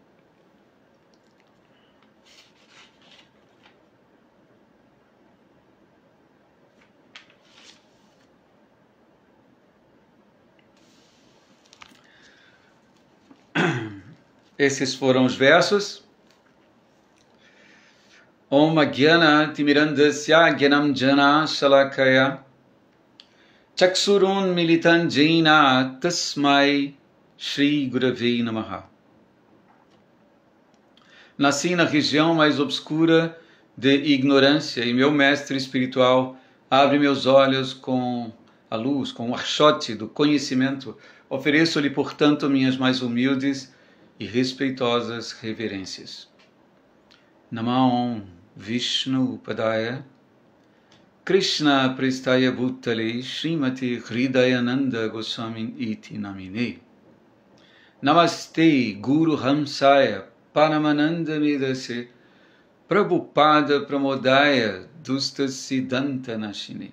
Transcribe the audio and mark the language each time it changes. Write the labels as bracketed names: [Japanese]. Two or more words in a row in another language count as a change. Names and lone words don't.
[Portuguese] Esses foram os versos. [Sanskrit] ॐ अज्ञान तिमिरान्धस्य ज्ञानम् अञ्जन शलाकया चक्षुरुन् मीलितं येन तस्मै श्री गुरवे नमः. [Portuguese] Nasci na região mais obscura de ignorância e meu mestre espiritual abre meus olhos com a luz, com o archote do conhecimento. Ofereço-lhe, portanto, minhas mais humildes e respeitosas reverências. [Sanskrit] नमो विष्णु पादाय कृष्ण प्रेष्ठाय भूतले श्रीमति हृदयानन्द गोस्वामी इति नामिने. नमस्ते गुरु हंसाय परमानन्द मेधसे प्रभुपाद प्रमोदाय दुष्ट सिद्धान्त नाशिने.